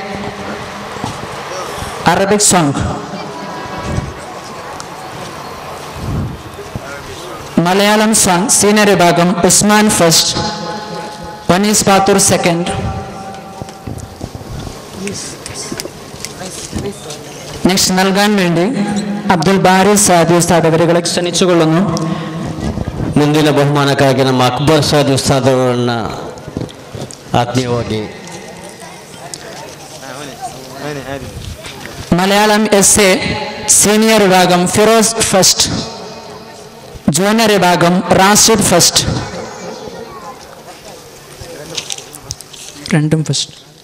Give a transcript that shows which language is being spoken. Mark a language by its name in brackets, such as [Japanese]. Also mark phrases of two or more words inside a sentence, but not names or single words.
[English] Arabic song Malayalam song senior [Malayalam] വിഭാഗം ഉസ്മാൻ ഫസ്റ്റ്, വനീസ് പാത്തൂർ സെക്കൻഡ്. നെക്സ്റ്റ് നൽകാൻ വേണ്ടി അബ്ദുൽ ബാരി സാദി ഉസ്താദ് അവരുകളെ ക്ഷണിച്ചുകൊള്ളുന്നു. [Kannada] ಮುಂದಿನ ಬಹುಮಾನಕ್ಕಾಗಿ ನಮ್ಮ ಅಕ್ಬರ್ ಸಾದಿ ಉಸ್ತಾದ್ ಅವರನ್ನ ಆತ್ಮೀಯವಾಗಿ [Malayalam] മലയാളം എസ് എ സീനിയർ വിഭാഗം ഫിറോസ് ഫസ്റ്റ്, ജൂനിയർ വിഭാഗം റാഷിദ് ഫസ്റ്റ്. രണ്ടും ഫസ്റ്റ്.